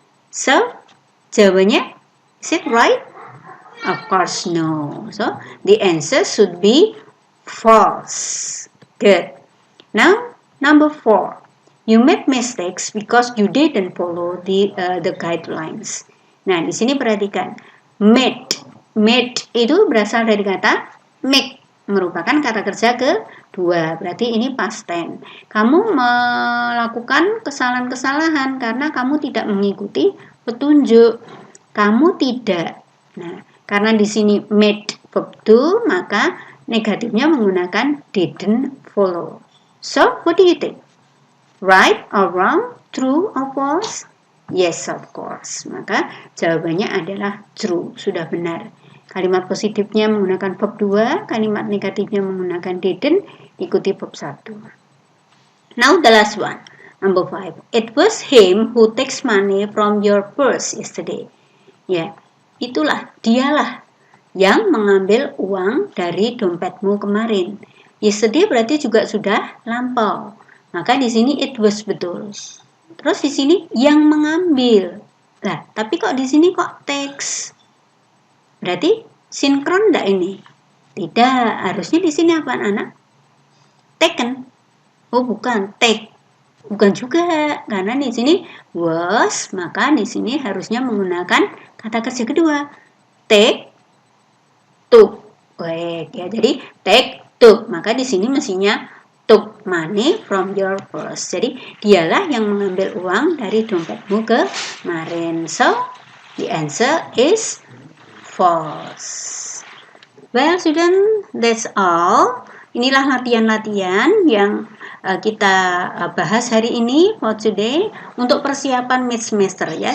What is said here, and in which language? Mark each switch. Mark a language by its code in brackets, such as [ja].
[en] So, [id] jawabannya, [en] is it right? Of course no. So, the answer should be false. Good. Now, number 4. You made mistakes because you didn't follow the guidelines. [id] Nah, di sini perhatikan. Made. Made itu berasal dari kata make. Merupakan kata kerja kedua. Berarti ini past tense. Kamu melakukan kesalahan-kesalahan karena kamu tidak mengikuti petunjuk. Kamu tidak. Nah, karena di sini made verb to, maka negatifnya menggunakan didn't follow. [en] So, what do you think? Right or wrong? True or false? Yes, of course. [id] Maka jawabannya adalah true. Sudah benar. Kalimat positifnya menggunakan verb 2, kalimat negatifnya menggunakan didn't, ikuti verb 1. [en] Now the last one, number 5. It was him who takes money from your purse yesterday. [id] Ya, itulah, dialah yang mengambil uang dari dompetmu kemarin. Yesterday berarti juga sudah lampau. Maka di sini it was betul. Terus di sini yang mengambil. Nah, tapi kok di sini kok takes? Berarti sinkron enggak ini? Tidak, harusnya di sini apa anak? Taken. Oh, bukan, take. Bukan juga, karena di sini was, maka di sini harusnya menggunakan kata kerja kedua. Take, took. Baik, ya. Jadi take, took. Maka di sini mestinya [en] took money from your purse. [id] Jadi dialah yang mengambil uang dari dompetmu kemarin. [en] So, the answer is false. Well, student, that's all. [id] Inilah latihan-latihan yang kita bahas hari ini [en] for today [id] untuk persiapan mid semester ya.